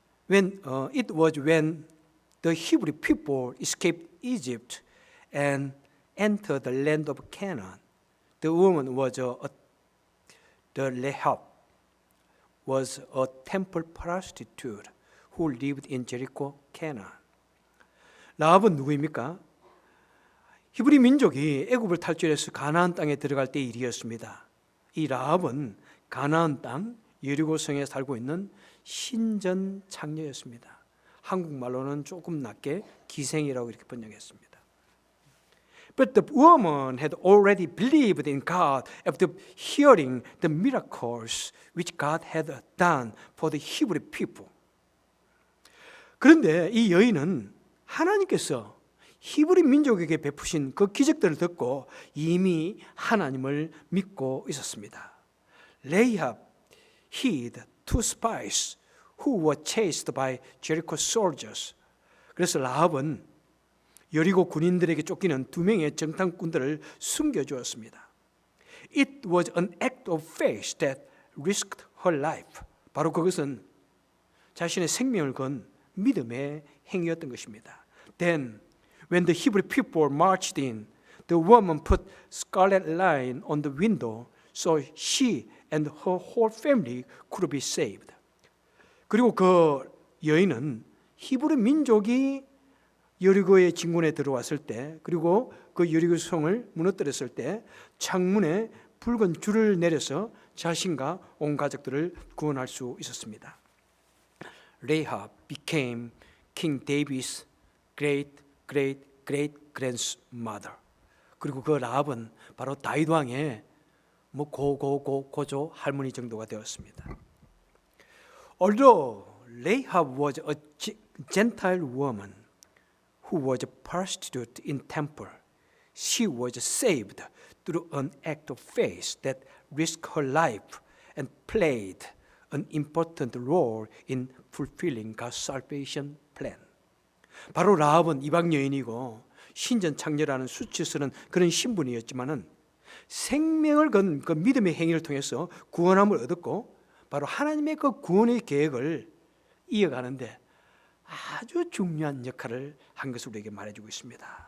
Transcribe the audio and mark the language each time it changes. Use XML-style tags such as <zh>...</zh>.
<en>It was when the Hebrew people escaped Egypt and entered the land of Canaan. The woman the Rahab was a temple prostitute who lived in Jericho, Canaan.</en> <ko>라합은 누구입니까? 히브리 민족이 애굽을 탈출해서 가나안 땅에 들어갈 때 일이었습니다. 이 라합은 가나안 땅 여리고성에 살고 있는 신전 창녀였습니다. 한국말로는 조금 낮게 기생이라고 이렇게 번역했습니다.</ko> <en>But the woman had already believed in God after hearing the miracles which God had done for the Hebrew people.</en> <ko>그런데 이 여인은 하나님께서 히브리 민족에게 베푸신 그 기적들을 듣고 이미 하나님을 믿고 있었습니다.</ko> <en>Rahab hid two spies who were chased by Jericho soldiers.</en> <ko>그래서 라합은 여리고 군인들에게 쫓기는 두 명의 정탐꾼들을 숨겨주었습니다.</ko> <en>It was an act of faith that risked her life.</en> <ko>바로 그것은 자신의 생명을 건 믿음의 행위였던 것입니다.</ko> <en>Then, when the Hebrew people marched in, the woman put scarlet line on the window so she and her whole family could be saved.</en> <ko>그리고 그 여인은 히브리 민족이 여리고의 진군에 들어왔을 때, 그리고 그 여리고 성을 무너뜨렸을 때 창문에 붉은 줄을 내려서 자신과 온 가족들을 구원할 수 있었습니다.</ko> <en>Rahab became King David's great grandmother.</en> <ko>그리고 그 라합은 바로 다윗 왕의 고조 할머니 정도가 되었습니다.</ko> <en>Although Rahab was a Gentile woman who was a prostitute in temple, she was saved through an act of faith that risked her life and played an important role in fulfilling God's salvation plan.</en> <ko>바로 라합은 이방 여인이고 신전 창녀라는 수치스러운 그런 신분이었지만은 생명을 건 그 믿음의 행위를 통해서 구원함을 얻었고 바로 하나님의 그 구원의 계획을 이어가는데 아주 중요한 역할을 한 것을 우리에게 말해주고 있습니다.</ko>